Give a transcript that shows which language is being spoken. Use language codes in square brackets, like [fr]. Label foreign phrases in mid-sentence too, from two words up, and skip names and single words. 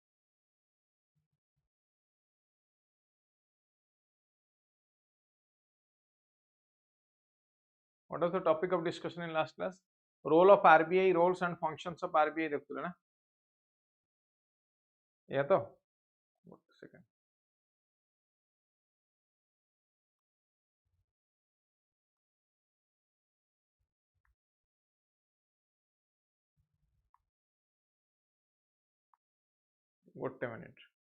[en] What was the topic of discussion in last class? Role of RBI, roles and functions of RBI [or] ଦେଖୁଥିଲେ ନା? ଏଇଆ ତ? ଗୋଟେ ସେକେଣ୍ଡ. ଗୋଟେ minute.